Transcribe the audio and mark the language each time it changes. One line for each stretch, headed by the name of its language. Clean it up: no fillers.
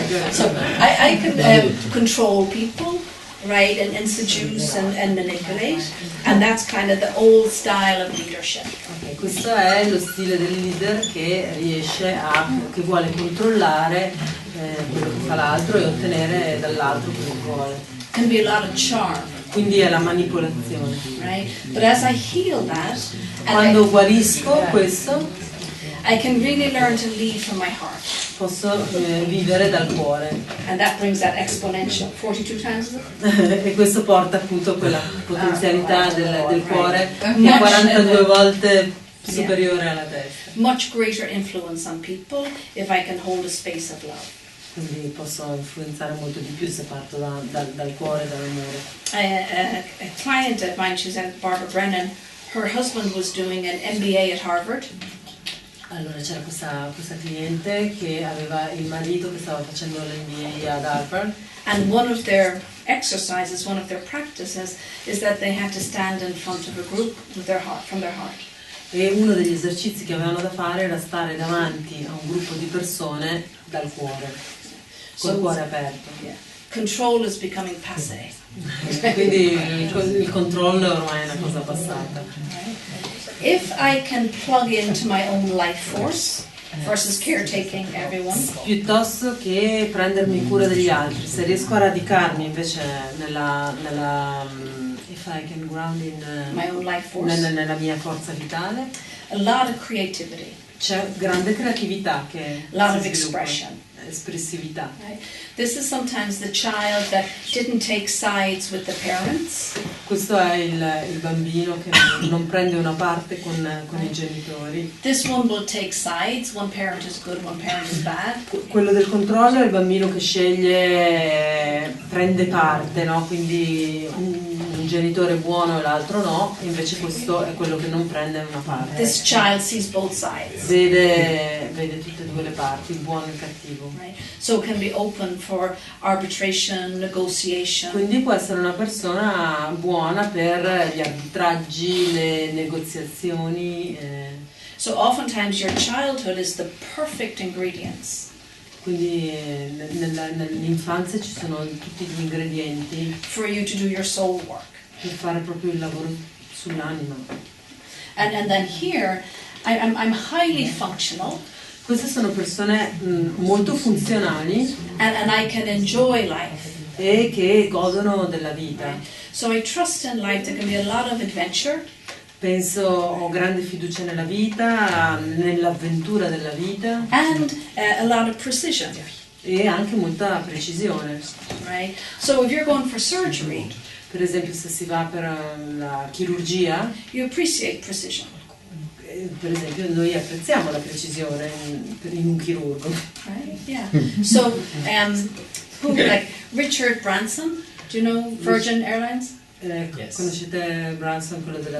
English: So I can control people, right, and seduce and manipulate, and that's kind of the old style of leadership.
Italian: Okay, questo è lo stile del leader che che vuole controllare quello che fa l'altro e ottenere dall'altro quello che vuole.
English: Can be a lot of charm.
Italian: Quindi è la manipolazione.
English: Right? But as I heal that,
Italian: quando guarisco questo,
English: I can really learn to lead from my heart.
Italian: Posso vivere dal cuore.
English: And that brings that exponential 42 times.
Italian: E questo porta appunto a quella potenzialità del cuore che è 42 volte superiore alla testa.
English: Much greater influence on people if I can hold a space of love.
Italian: Quindi posso influenzare molto di più se parto dal cuore, dall'amore.
English: A client of mine, she's Barbara Brennan, her husband was doing an MBA at Harvard.
Italian: Allora c'era questa cliente che aveva il marito che stava facendo l'MBA ad Harvard.
English: And one of their exercises, one of their practices, is that they had to stand in front of a group with their heart, from their heart.
Italian: E uno degli esercizi che avevano da fare era stare davanti a un gruppo di persone dal cuore. Col cuore aperto.
English: Yeah. Control is becoming passé.
Italian: Quindi il controllo ormai è una cosa passata.
English: If I can plug into my own life force versus caretaking everyone.
Italian: Piuttosto che prendermi cura degli altri, se riesco a radicarmi invece nella
English: if I can ground in my own life force.
Italian: Nella mia forza vitale,
English: a lot of creativity.
Italian: C'è grande creatività che
English: a lot of expression.
Italian: Espressività.
English: Right? This is sometimes the child that didn't take sides with the parents. Questo è il bambino che non prende una parte con i genitori. This one will take sides. One parent is good, one parent is bad.
Italian: Quello del controllo è il bambino che sceglie, prende parte, no? Quindi un genitore buono e l'altro no, invece questo è quello che non prende una parte.
English: This child sees both sides.
Italian: Vede tutte e due le parti, il buono e il cattivo.
English: Right. So it can be open for arbitration, negotiation.
Italian: Quindi può essere una persona buona per gli arbitraggi, le negoziazioni.
English: So oftentimes your childhood is the perfect ingredients.
Italian: Quindi nell'infanzia ci sono tutti gli ingredienti
English: for you to do your soul work.
Italian: Per fare proprio il lavoro sull'anima.
English: And then here I'm highly functional.
Italian: Queste sono persone molto funzionali
English: and I can enjoy life.
Italian: E che godono della vita.
English: Right. So I trust in life. There can be a lot of adventure.
Italian: Ho grande fiducia nella vita, nell'avventura della vita.
English: And a lot of precision.
Italian: E anche molta precisione.
English: Right. So if you're going for surgery,
Italian: per esempio se si va per la chirurgia,
English: you appreciate precision.
Italian: Per esempio noi apprezziamo la precisione in un chirurgo.
English: Right? Yeah. So who like Richard Branson? Do you know Virgin Airlines? Yes.
Italian: Conoscete Branson, quello della